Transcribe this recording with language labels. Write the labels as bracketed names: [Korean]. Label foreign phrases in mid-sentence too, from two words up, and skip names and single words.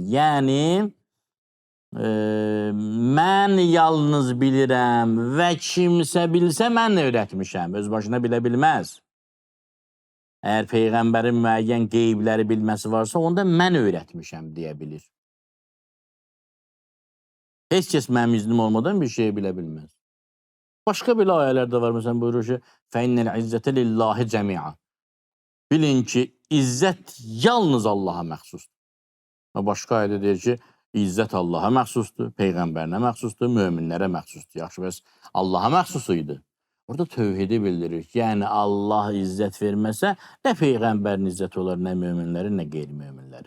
[Azerbaijani] Yəni, mən yalnız bilirəm və kimsə bilsə mən öyrətmişəm, öz başına bilə bilməz. Əgər Peyğəmbərin müəyyən qeybləri bilməsi varsa, onda mən öyrətmişəm deyə bilir. Heç kəs mənim iznim olmadan bir şey bilə bilməz. Başqa belə ayələr də var. Məsələn, buyurur ki, [Arabic] فَاِنَّ الْعِزَّةَ لِلّٰهِ جَمِيعًا. [Azerbaijani] Bilin ki, izzət yalnız Allaha məxsusdur. Başqa ayədə deyir ki, izzət Allaha məxsusdur, Peyğəmbərinə məxsusdur, möminlərə məxsusdur. Yaxşı, bəs Allaha məxsus idi. Orada tövhidi bildirir ki, yəni Allah izzət verməsə, nə Peyğəmbərin izzət olar, nə möminlərin, nə qeyri-möminlərin.